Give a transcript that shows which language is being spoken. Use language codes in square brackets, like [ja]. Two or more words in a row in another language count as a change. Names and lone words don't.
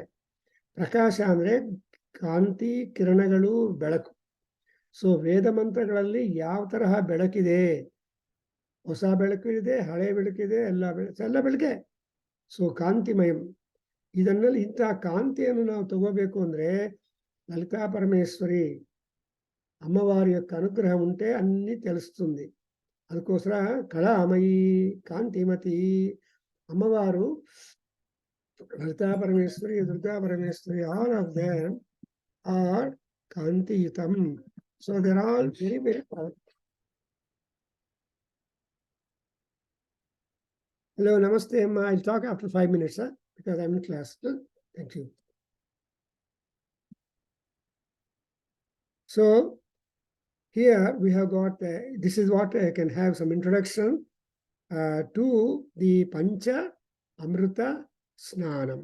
[kn] ಪ್ರಕಾಶ ಅಂದ್ರೆ ಕಾಂತಿ, ಕಿರಣಗಳು, ಬೆಳಕು. ಸೊ ವೇದ ಮಂತ್ರಗಳಲ್ಲಿ ಯಾವ ತರಹ ಬೆಳಕಿದೆ, ಹೊಸ ಬೆಳಕು ಇದೆ, ಹಳೆ ಬೆಳಕಿದೆ, ಎಲ್ಲ ಬೆಳಕೆ. ಸೊ ಕಾಂತಿಮಯಂ. ಇದನ್ನಲ್ಲಿ ಇಂತಹ ಕಾಂತಿಯನ್ನು ನಾವು ತಗೋಬೇಕು ಅಂದ್ರೆ ಲಲಿತಾ ಪರಮೇಶ್ವರಿ [te] అమ్మవారి యొక్క అనుగ్రహం ఉంటే అన్ని తెలుస్తుంది. ಅದಕ್ಕೋಸ್ಕರ ಕళామಯಿ, ಕಾಂತಿಮತಿ అమ్మవారు, లలితా పరమేశ్వరి, దుర్గా పరమేశ్వరి, [en] all of them are కాంతియుతం. So they're all very, very powerful. Hello, namaste, Amma. I'll talk after 5 minutes, because I'm in class. Thank you. So here we have got, this is what I can have some introduction to the Pancha Amrita Snanam.